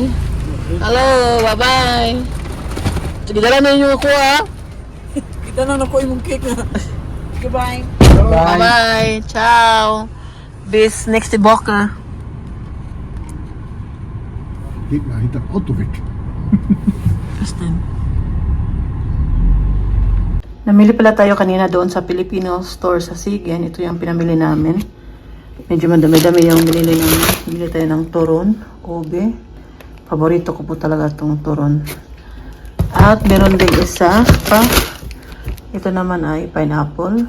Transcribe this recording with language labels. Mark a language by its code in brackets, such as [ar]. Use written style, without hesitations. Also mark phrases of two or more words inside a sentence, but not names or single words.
[en] Hello, bye-bye! [tl] Sige, dala na ninyo ako, ha? Kita na nakuha yung cake na. [en] Goodbye! Bye-bye! Ciao! [de] Bis nächste Woche! Geht mal hinter dem Auto weg. Bis then. [tl] Namili pala tayo kanina doon sa Filipino store sa Sigen. Ito yung pinamili namin. Medyo madami-dami yung binili namin. Bili tayo ng turon, ube. Paborito ko po talaga itong turon. At meron din isa pa. Ito naman ay pineapple.